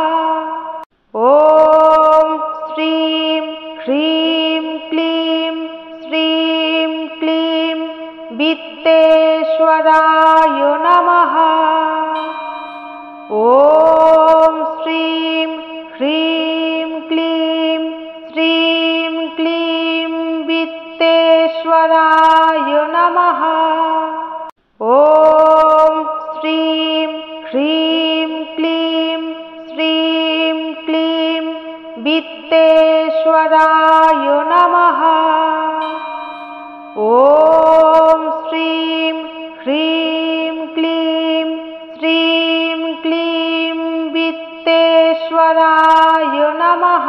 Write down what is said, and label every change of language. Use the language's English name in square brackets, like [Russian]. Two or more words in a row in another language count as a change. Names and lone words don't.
[Sanskrit] ওম শ্রীম হ্রিম ক্লিম শ্রীম ক্লিম বিত্তেশ্বরায় নমঃ। ওম শ্রীম হ্রিম ক্লিম শ্রীম ক্লিম বিত্তেশ্বরায় नमः। ॐ श्रीं ह्रीं क्लीं श्रीं क्लीं वित्तेश्वराय नमः। ॐ श्रीं ह्रीं क्लीं श्रीं क्लीं वित्तेश्वराय नमः।